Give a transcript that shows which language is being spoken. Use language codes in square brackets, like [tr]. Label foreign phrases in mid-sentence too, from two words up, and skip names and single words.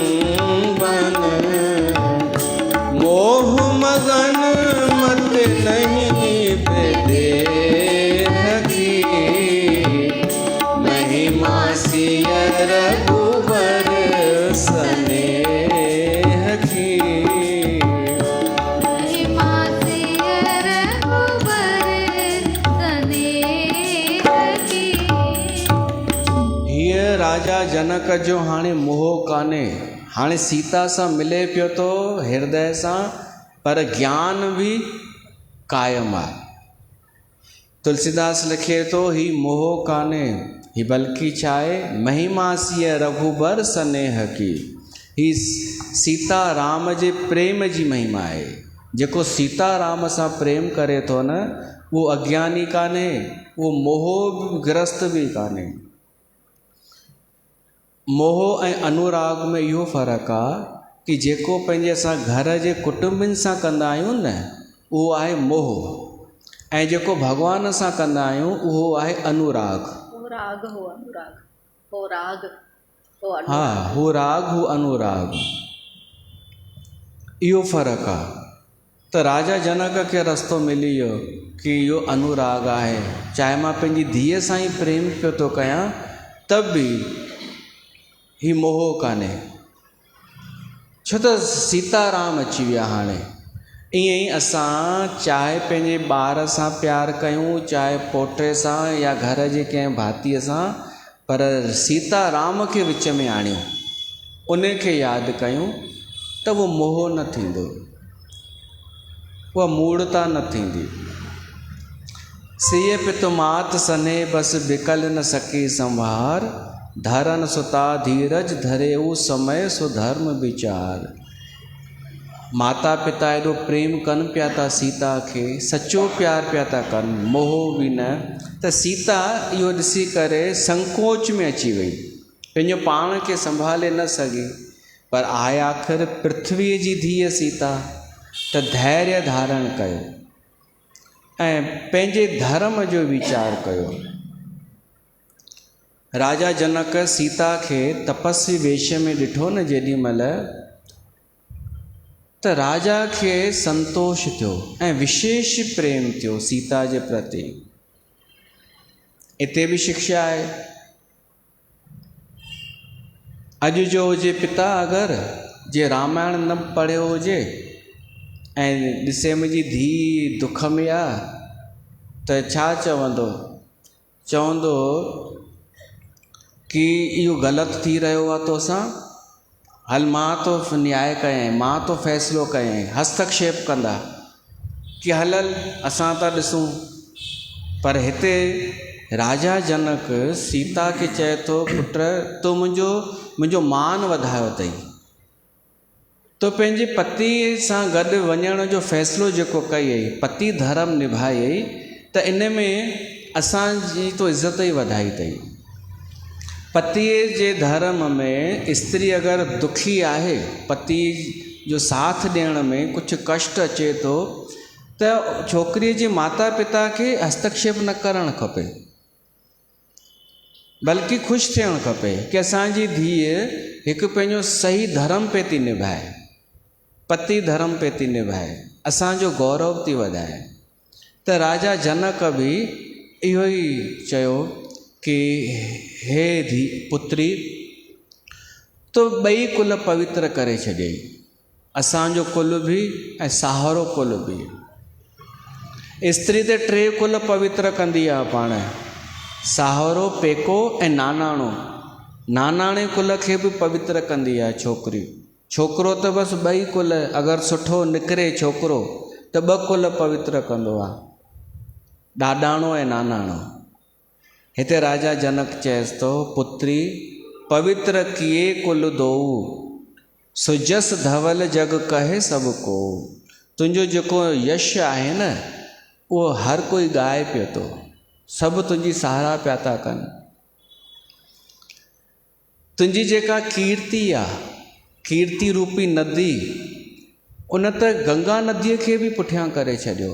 [awa] मोह मगन मत नहीं बेदेह की, महिमा सिय रघुबर स्नेह की। [sd] राजा जनक जो हाणे मोह कान्हे, हाणे सीता सां मिले पियो थो हृदय सां, पर ज्ञान बि कायम आहे। तुलसीदास लिखे थो ही मोह कान्हे, ही बल्कि छा आहे, [awa] महिमा सिय रघुबर स्नेह की। [sd] ही सीता राम जे प्रेम जी महिमा आहे। जेको सीता राम सां प्रेम करे थो न, उहो अज्ञानी कान्हे, उहो मोहग्रस्त बि कान्हे। मोह ऐं अनुराग में इहो फ़र्क़ु आहे कि जेको पंहिंजे असां घर जे कुटुंबनि सां कंदा आहियूं न, उहो आहे मोह, ऐं जेको भॻवान सां कंदा आहियूं उहो आहे अनुराग। हा, हू राग हू अनुराग, इहो फ़र्क़ु आहे। त राजा जनक खे रस्तो मिली वियो कि इहो अनुराग आहे। चाहे मां पंहिंजी धीअ सां ई प्रेम पियो थो कयां त बि ही मोह कान्हे, छो त सीताराम अची विया। हाणे ईअं ई असां चाहे पंहिंजे ॿार सां प्यारु कयूं, चाहे पोटे सां या घर जे कंहिं भातीअ सां, पर सीताराम खे विच में आणियूं, उन खे यादि कयूं त उहो मोह न थींदो, उहा मूढ़ता न थींदी। [awa] सिय पितु मात सने बस बिकल न सकी संभार, धरन सुता धीरज धरे ऊ समय सो धर्म विचार। [sd] माता पिता एॾो प्रेम कनि पिया था सीता खे, सचो प्यार पिया था कनि, मोह बि न, त सीता इहो ॾिसी करे संकोच में अची वई, पंहिंजो पाण खे संभाले न सघी। पर आहे आख़िर पृथ्वीअ जी धीअ सीता, त धैर्य धारण कयो ऐं पंहिंजे धर्म जो वीचार कयो। राजा जनक सीता खे तपस्वी वेश में ॾिठो न जेॾी महिल, त राजा खे संतोष थियो ऐं विशेष प्रेम थियो सीता जे प्रति। इते बि शिक्षा आहे। अॼु जो हुजे पिता अगरि जे रामायण न पढ़ियो हुजे ऐं ॾिसे मुंहिंजी धीउ दुख में आहे, त छा चवंदो? चवंदो कि इहो ग़लति थी रहियो आहे तोसां, हल मां तो न्याय कयां, मां तो फ़ैसिलो कयां। हस्तक्षेप कंदा कि हल असां था ॾिसूं। पर हिते राजा जनक सीता खे चए थो, पुट तो मुंहिंजो मान वधायो अथई, तो पंहिंजे पति सां गॾु वञण जो फ़ैसिलो जेको कई, पति धर्म निभाई, त इन में असांजी तो इज़त ई वधाई अथई। पतीअ जे धर्म में स्त्री अगरि दुखी आहे, पति जो साथ ॾियण में कुझु कष्ट अचे थो, त छोकिरीअ जे माता पिता खे हस्तक्षेप न करणु खपे, बल्कि ख़ुशि थियणु खपे कि असांजी धीअ हिकु पंहिंजो सही धर्म पे थी निभाए, पति धर्म पे थी निभाए, असांजो गौरव थी वधाए। त राजा जनक बि इहो ई चयो कि हे पुत्री, तो ॿई कुल पवित्र करे छॾियई, असांजो कुल बि ऐं साहुरो कुल बि। स्त्री त टे कुल पवित्र कंदी आहे पाण, साहुरो, पेको ऐं नानाणो। नानाणे कुल खे बि पवित्र कंदी आहे छोकिरी। छोकिरो त बसि ॿई कुल, अगरि सुठो निकिरे छोकिरो त ॿ कुल पवित्र कंदो आहे, ॾाॾाणो ऐं नानाणो। हिते राजा जनक चएसि थो, [awa] पुत्री पवित्र किए कुल दोऊ, सुजस धवल जग कहे सब को। [sd] तुंहिंजो जेको यश आहे न, उहो हर कोई ॻाए पियो थो, सभु तुंहिंजी सहारा पिया था कनि। तुंहिंजी जेका कीर्ति आहे, कीर्ति रूपी नदी, उन त गंगा नदीअ खे बि पुठियां करे छॾियो।